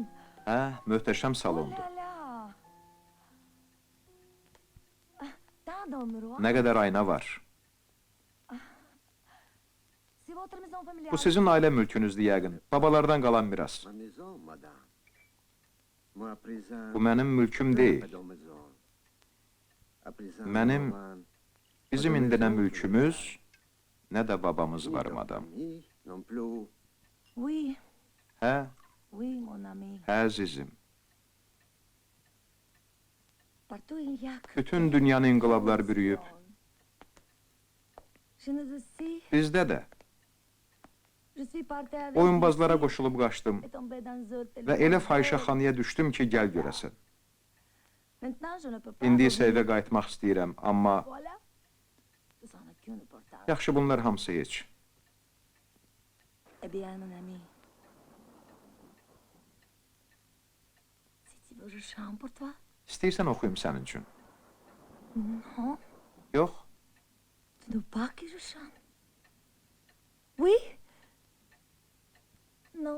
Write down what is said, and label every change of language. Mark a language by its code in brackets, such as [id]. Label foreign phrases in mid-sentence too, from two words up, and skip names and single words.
[az] Hə, möhtəşəm Oh salondur. [fr] là là. Tant de miroirs. [az] Nə qədər ayna var. [fr] C'est votre maison familiale. [az] Bu sizin ailə mülkünüzdür yəqin. Babalardan qalan miras. [fr] Ma maison, madame. Moi, à présent. [az] Bu mənim mülküm deyil. [fr] Pas de maison. À présent, [az] Mənim, maman, bizim indi nə mülkümüz, nə də babamız var, madam. [fr] ni non plus. Oui, [az] Hə, [fr] oui, mon ami. [az] hə, əzizim. [fr] Partout il y a que [az] Bütün dünyanı inqilablar bürüyüb. [fr] Je nous aussi, [az] Bizdə də. [fr] je suis parti avec [az] Oyunbazlara [fr] Lucie [az] qoşulub qaçdım [fr] et tombé dans un hôtel [az] və elə [fr] français. [az] fahişəxanaya düşdüm ki, gəl görəsən. [fr] Maintenant, je ne peux pas [az] İndi isə [fr] revenir. [az] evə qayıtmaq istəyirəm, amma [fr] Voilà. Ça n'a aucune importance. [az] yaxşı bunlar hamısı heç. [fr] Eh bien, mon ami. Si tu veux, je chante pour toi. [az] İstəyirsən oxuyum sənin üçün. [fr] Non, [az] Yox, [fr] tu ne veux pas que je chante. Oui. Non.